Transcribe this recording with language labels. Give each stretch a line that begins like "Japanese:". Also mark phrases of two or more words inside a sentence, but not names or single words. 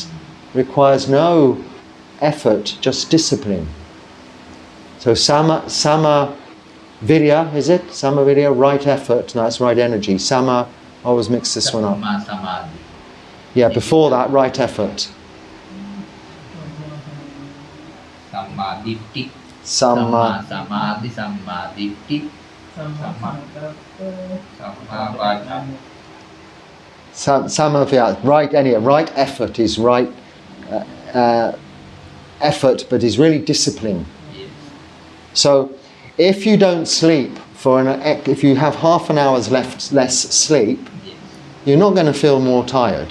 English: Requires no effort, just discipline. So
Pali: sama virya,
English: is it?
Pali: Sama virya,
English: right effort, no, that's right energy. Sama, I always mix this one up. Yeah, before that, right effort.
Pali: Samma ditti. Sama Samadhi, samma ditti. Samma vaca. Sama virya,
English: right effort is right effort, but is really discipline. Yes. So if you don't sleep if you have half an hour's less sleep, Yes. you're not going to feel more tired.